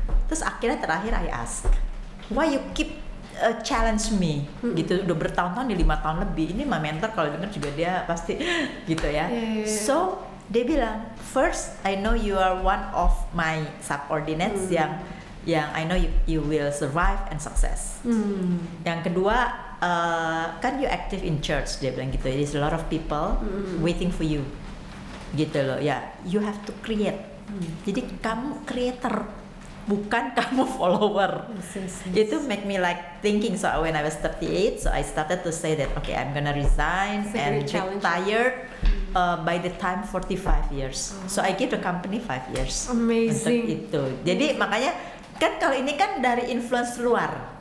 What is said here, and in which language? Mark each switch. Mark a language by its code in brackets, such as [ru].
[id] Terus akhirnya terakhir [en] I ask, why you keep challenge me [id] gitu, udah bertahun-tahun, di 5 tahun lebih. Ini my mentor kalau denger juga dia pasti gitu ya. [en] So dia bilang, first I know you are one of my subordinates [id] yang I know [en] you will survive and success. [id] Yang kedua, kan [en] you active in church, [id] dia bilang gitu. [en] There's a lot of people waiting for you gitu loh ya. You have to create. [id] Jadi kamu creator, bukan kamu follower. [en] Itu make me like thinking. So when I was 38, so I started to say that okay, I'm gonna resign and retire by the time 45 years. So I give the company 5 years. Amazing. [id] Untuk itu. Jadi makanya kan kalau ini kan dari influence luar.